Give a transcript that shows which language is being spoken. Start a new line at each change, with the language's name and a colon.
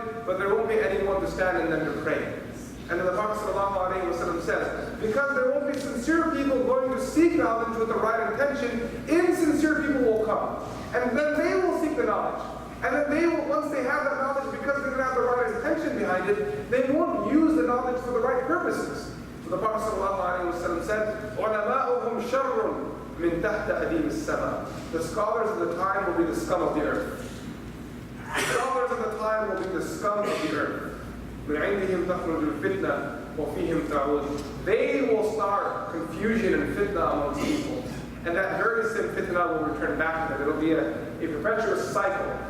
English: but there won't be anyone to stand and then to pray. And then the Prophet ﷺ says, because there won't be sincere people going to seek knowledge with the right intention, insincere people will come. And then they will seek the knowledge. And then they will, once they have that knowledge, because they don't have the right intention behind it, they won't use the knowledge for the right purposes. So the Prophet ﷺ said,
Arabic: عُلَمَاؤُهُمْ شَرٌ مِنْ تَحْتَ أَدِيمِ السَّمَاءِ.
English: The scholars of the time will be the scum of the earth. The scholars of the time will be the scum of the earth.
Arabic: مِنْ عِنْدِهِمْ تَخْرُجُ الْفِتْنَةِ وَفِيهِمْ تَعُودُ.
English: They will start confusion and fitna amongst people. And that very same fitna will return back to them. It'll be a perpetuous cycle.